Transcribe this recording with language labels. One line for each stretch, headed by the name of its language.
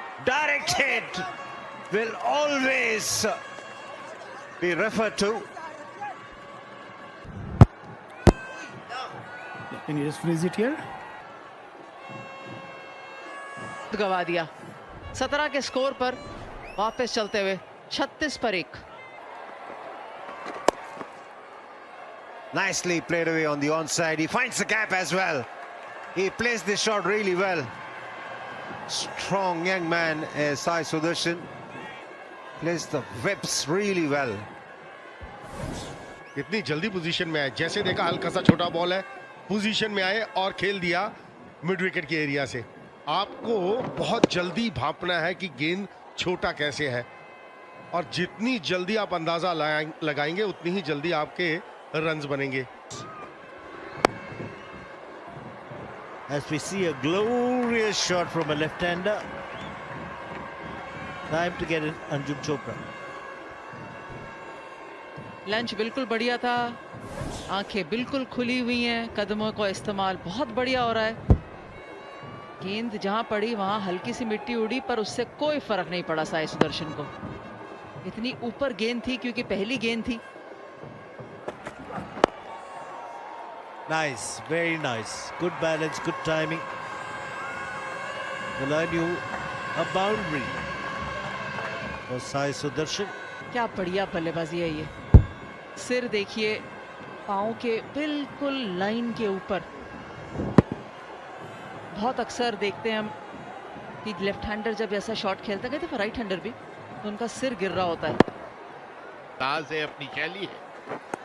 English: Direct hit will always be referred to. Can you just freeze it here?
Hindi: गवा दिया। 17 के score पर वापस चलते हुए 36 पर 1।
English: Nicely played away on the onside. He finds the gap as well. He plays this shot really well. Strong young man, Sai Sudarshan. Plays the whips really well.
Hindi: इतनी जल्दी पोजीशन में आए, जैसे देखा हल्का सा छोटा बॉल है, पोजीशन में आए और खेल दिया मिड विकेट के एरिया से। आपको बहुत जल्दी भांपना है कि गेंद छोटा कैसे है, और जितनी जल्दी आप अंदाजा लगाएंगे उतनी ही जल्दी आपके रन्स बनेंगे।
English: As we see a glorious shot from a left-hander. Time to get in Anjum Chopra.
Hindi: Lunch बिल्कुल बढ़िया था, आंखें बिल्कुल खुली हुई हैं, कदमों का इस्तेमाल बहुत बढ़िया हो रहा है। गेंद जहां पड़ी वहां हल्की सी मिट्टी उड़ी, पर उससे कोई फर्क नहीं पड़ा साई सुदर्शन को। इतनी ऊपर गेंद थी क्योंकि पहली गेंद थी।
English: Nice, very nice. Good balance, good timing. Will earn you a boundary for Sai Sudarshan.
Hindi: क्या बढ़िया बल्लेबाजी है ये। सिर देखिए, पाँव के बिल्कुल लाइन के ऊपर। बहुत अक्सर देखते हैं हम कि लेफ्ट हैंडर जब ऐसा शॉट खेलता है, कहते राइट हैंडर भी, तो उनका सिर गिर रहा होता है। अंदाज है, अपनी शैली है।